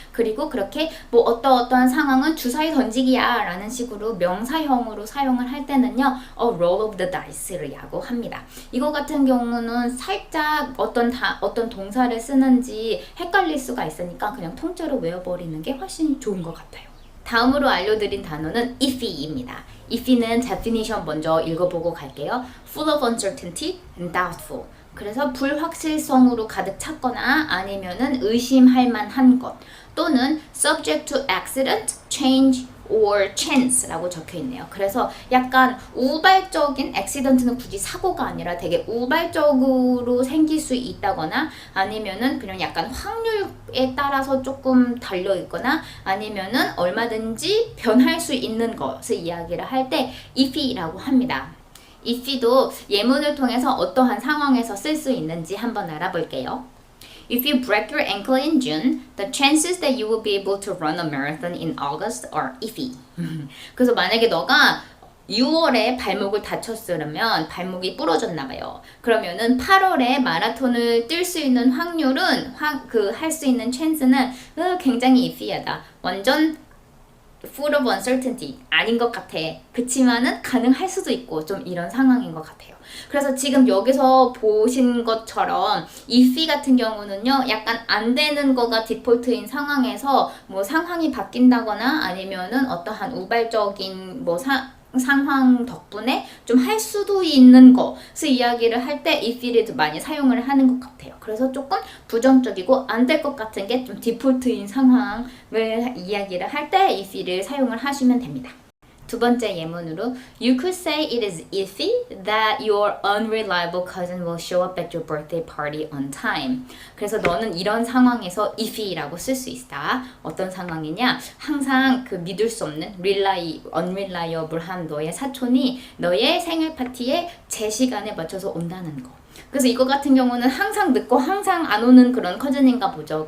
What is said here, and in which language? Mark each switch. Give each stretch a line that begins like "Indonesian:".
Korean: 그리고 그렇게 뭐 어떠한 상황은 주사위 던지기야 라는 식으로 명사형으로 사용을 할 때는요 roll of the dice라고 합니다. 이거 같은 경우는 살짝 어떤 동사를 쓰는지 헷갈릴 수가 있으니까 그냥 통째로 외워버리는 게 훨씬 좋은 것 같아요. 다음으로 알려드린 단어는 ify입니다. ify는 definition 먼저 읽어보고 갈게요.
English: Full of uncertainty and doubtful.
Korean: 그래서 불확실성으로 가득 찼거나 아니면은 의심할 만한 것, 또는
English: subject to accident, change, or chance
Korean: 라고 적혀 있네요. 그래서 약간 우발적인, accident는 굳이 사고가 아니라 되게 우발적으로 생길 수 있다거나 아니면은 그냥 약간 확률에 따라서 조금 달려 있거나 아니면은 얼마든지 변할 수 있는 것을 이야기를 할 때 ify라고 합니다. ify도 예문을 통해서 어떠한 상황에서 쓸 수 있는지 한번 알아볼게요.
English: If you break your ankle in June, the chances that you will be able to run a marathon in August are iffy.
Korean: 그래서 만약에 너가 6월에 발목을 다쳤으면 발목이 부러졌나 봐요. 그러면은 8월에 마라톤을 뛸 수 있는 확률은 할 수 있는 찬스는 굉장히 이피하다. 완전
English: full of uncertainty
Korean: 아닌 것 같아. 그치만은 가능할 수도 있고 좀 이런 상황인 것 같아요. 그래서 지금 여기서 보신 것처럼 if 같은 경우는요, 약간 안 되는 거가 디폴트인 상황에서 뭐 상황이 바뀐다거나 아니면은 어떠한 우발적인 뭐 상황 덕분에 좀 할 수도 있는 것을 이야기를 할 때 if를 많이 사용을 하는 것 같아요. 그래서 조금 부정적이고 안 될 것 같은 게 좀 디폴트인 상황을 이야기를 할 때 if를 사용을 하시면 됩니다. 두 번째 예문으로
English: You could say it is iffy that your unreliable cousin will show up at your birthday party on time.
Korean: 그래서 너는 이런 상황에서 iffy라고 쓸 수 있다. 어떤 상황이냐? 항상 그 믿을 수 없는 unreliable한 너의 사촌이 너의 생일 파티에 제 시간에 맞춰서 온다는 거. 그래서 이거 같은 경우는 항상 늦고 항상 안 오는 그런 커즌인가 보죠.